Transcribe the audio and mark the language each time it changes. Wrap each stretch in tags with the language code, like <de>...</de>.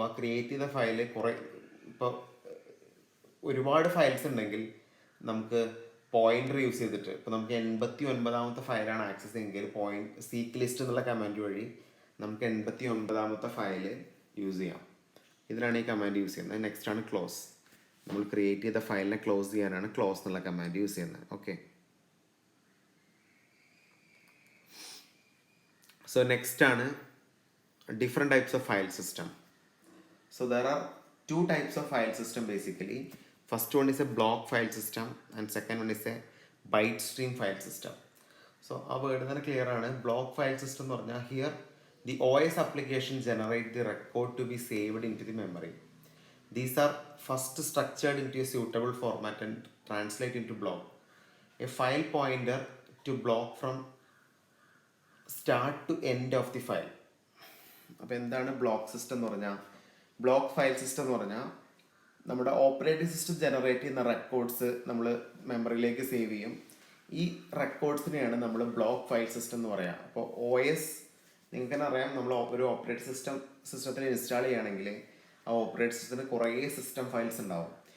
<ml>ആ ക്രിയേറ്റ് ചെയ്ത ഫയൽ ഇപ്പോൾ ഒരുപാട് ഫയൽസ് ഉണ്ടെങ്കിൽ നമുക്ക് പോയിന്റർ യൂസ് ചെയ്തിട്ട്, ഇപ്പോൾ നമുക്ക് 89ാമത്തെ ഫയലാണ് ആക്സസ് ചെയ്യുമെങ്കിൽ സീക്ക് ലിസ്റ്റ് എന്നുള്ള കമാൻഡ് വഴി നമുക്ക് 89ാമത്തെ ഫയൽ യൂസ് ചെയ്യാം. ഇതിലാണ് ഈ കമാൻഡ് യൂസ് ചെയ്യുന്നത്. നെക്സ്റ്റ് ആണ് ക്ലോസ്. നമ്മൾ ക്രിയേറ്റ് ചെയ്ത ഫയലിനെ ക്ലോസ് ചെയ്യാനാണ് ക്ലോസ് എന്നുള്ള കമാൻഡ് യൂസ് ചെയ്യുന്നത്. ഓക്കെ.</ml> <en>So next ആണ് different types of file system. So there are two types of file system basically. First one is a block file system and second one is a byte stream file system.</en> <ml>So ആ word തന്നെ clear ആണ്.</ml> <en>block file system</en> <ml>എന്ന് പറഞ്ഞാൽ</ml> <en>Here the O S application generate the record to be saved into the memory. These are first structured into a suitable format and translate into block. A file pointer to block from start to end of the file.</en> <ml>അപ്പോൾ എന്താണ് block system എന്ന് പറഞ്ഞാൽ? Block file system എന്ന് പറഞ്ഞാൽ നമ്മുടെ operating system generate ചെയ്യുന്ന records നമ്മൾ മെമ്മറിയിലേക്ക് സേവ് ചെയ്യും. ഈ റെക്കോർഡ്സിനെയാണ് നമ്മൾ ബ്ലോക്ക് ഫയൽ സിസ്റ്റം എന്ന് പറയുക. അപ്പോൾ ഒ എസ് നിങ്ങൾക്ക് തന്നെ അറിയാം, നമ്മൾ ഒരു ഓപ്പറേറ്റിംഗ് സിസ്റ്റത്തിൽ ഇൻസ്റ്റാൾ ചെയ്യുകയാണെങ്കിൽ ആ ഓപ്പറേറ്റിംഗ് സിസ്റ്റത്തിന് കുറേ സിസ്റ്റം ഫയൽസ് ഉണ്ടാവും.</ml>